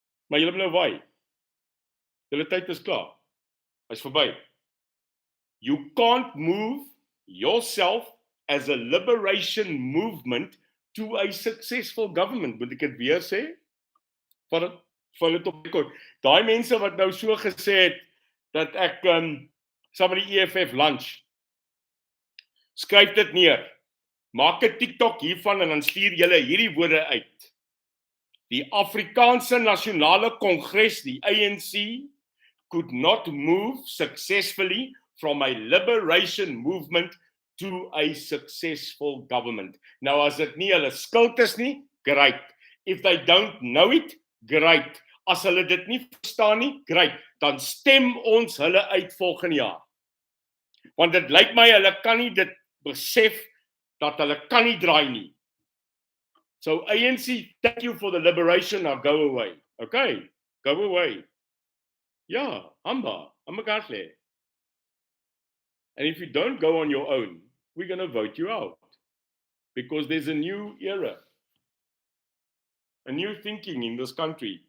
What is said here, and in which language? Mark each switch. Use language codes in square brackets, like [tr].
[af] Maar julle nou waai. Julle tyd is klaar. Hy's verby. [en] You can't move yourself as a liberation movement to a successful government. [af] Moet ek dit weer sê? Val dit op rekord. Daai mense wat nou so gesê het dat ek saam met die EFF lunch. Skryf dit neer. Maak 'n TikTok hiervan en dan stuur julle hierdie woorde uit. Die Afrikaanse Nasionale Kongres, die ANC, [en] could not move successfully from a liberation movement to a successful government. Now, [af] as dit nie hulle skuld is nie, great. [en] If they don't know it, great. [af] As hulle dit nie verstaan nie, great. Dan stem ons hulle uit volgende jaar. Want dit lyk my hulle kan nie dit besef dat hulle kan nie draai nie. [en] So ANC, thank you for the liberation, now go away. Okay, go away. Yeah, Amba, Amagasle. And if you don't go on your own, we're going to vote you out. Because there's a new era. A new thinking in this country.